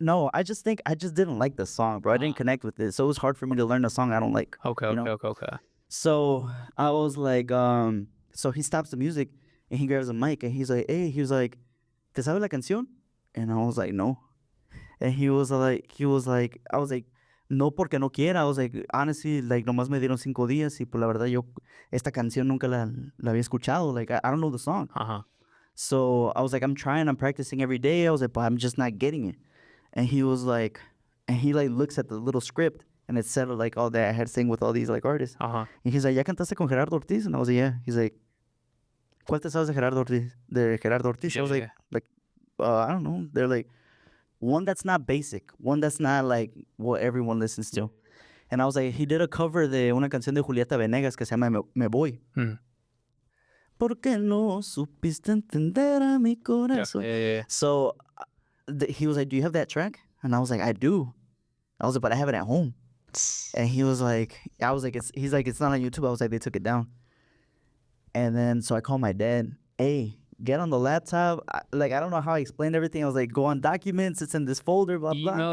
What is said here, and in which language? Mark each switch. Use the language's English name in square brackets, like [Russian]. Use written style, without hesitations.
[English] No, I just didn't like the song, bro. I didn't connect with it. So it was hard for me to learn a song I don't like. Okay. So I was like, so he stops the music and he grabs a mic and he's like, hey, he was like, [Spanish] ¿Te sabes la canción? [English] And I was like, no. And he was like, I was like, [Spanish] no porque no quiera. [English] I was like, honestly, like, [Spanish] nomás me dieron 5 días y pues la verdad yo esta canción nunca la había escuchado. [English] Like, I don't know the song. So I was like, I'm practicing every day. I was like, but I'm just not getting it. And he was like, and he like looks at the little script and it said like all that I had sing with all these like artists. And he's like, [Spanish] ¿Ya cantaste con Gerardo Ortiz? [English] And I was like, yeah. He's like, [Spanish] ¿Cuál te sabes de Gerardo Ortiz? [English] I was like, I don't know. They're like, one that's not basic, one that's not like what everyone listens to. And I was like, he did a cover [Spanish] de una canción de Julieta Venegas que se llama Me Voy. ¿Por qué no supiste entender a mi corazón? [English] Yeah. So he was like, do you have that track? And I was like, I do. I was like, but I have it at home. And he was like, he's like, it's not on YouTube. I was like, they took it down. And then, so I called my dad. Hey, get on the laptop. I don't know how I explained everything. I was like, go on documents. It's in this folder, blah, blah.